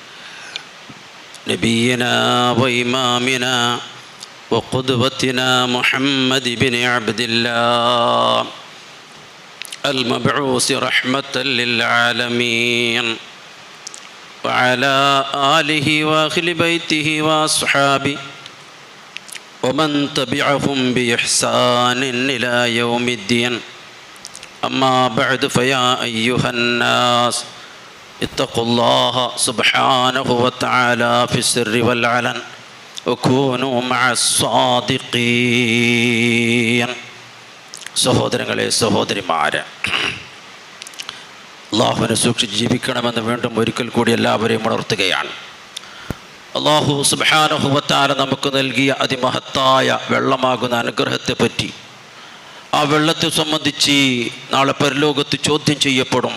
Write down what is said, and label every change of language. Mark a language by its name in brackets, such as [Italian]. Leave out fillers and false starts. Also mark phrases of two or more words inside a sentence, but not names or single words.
[Arabic] نبينا وإمامنا وقدوتنا محمد بن عبد الله المبعوث رحمة للعالمين وعلى آله وأهل بيته وأصحابه ومن تبعهم بإحسان إلى يوم الدين. أما بعد فيا أيها الناس اتقوا الله سبحانه وتعالى في السر والعلن وكونوا مع الصادقين. [Malayalam] സഹോദരങ്ങളെ, സഹോദരിമാരെ, അള്ളാഹുവിനെ സൂക്ഷിച്ച് ജീവിക്കണമെന്ന് വീണ്ടും ഒരിക്കൽ കൂടി എല്ലാവരെയും ഉണർത്തുകയാണ്. [Arabic] الله سبحانه وتعالى [Malayalam] നമുക്ക് നൽകിയ അതിമഹത്തായ വെള്ളമാകുന്ന അനുഗ്രഹത്തെപ്പറ്റി, ആ വെള്ളത്തെ സംബന്ധിച്ച് നാളെ പരലോകത്ത് ചോദ്യം ചെയ്യപ്പെടും.